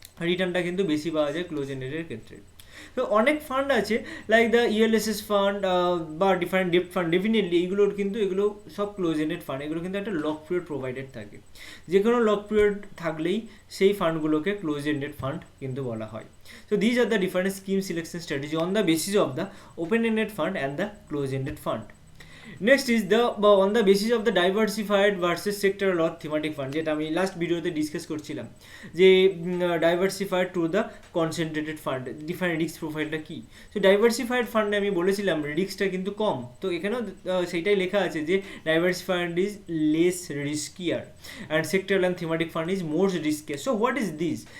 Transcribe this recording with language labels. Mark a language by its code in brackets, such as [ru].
[bn] রিটার্নটা কিন্তু বেশি পাওয়া যায় ক্লোজ এন্ডেডের ক্ষেত্রে। তো অনেক ফান্ড আছে লাইক দ্য ইএলএসএস ফান্ড বা ডিফারেন্ট ডেপ্ট ফান্ড, ডেফিনেটলি এইগুলোর কিন্তু এগুলো সব ক্লোজ এন্ডেড ফান্ড, এগুলো কিন্তু একটা লক পিরিয়ড প্রোভাইডেড থাকে, যে কোনো লক পিরিয়ড থাকলেই সেই ফান্ডগুলোকে ক্লোজ এন্ডেড ফান্ড কিন্তু বলা হয়। [en] So these are the different scheme selection strategy on the basis of the open-ended fund and the close-ended fund. Next is the on the basis of the diversified versus sectoral or thematic fund, [bn] যেটা আমি last ভিডিওতে discuss করছিলাম যে diversified to the concentrated fund different risk প্রোফাইলটা কী। So diversified ফান্ডে আমি বলেছিলাম রিস্কটা কিন্তু কম, তো এখানেও সেইটাই লেখা আছে যে [en] Diversified is less riskier and sectoral and thematic fund is more riskier. So what is this?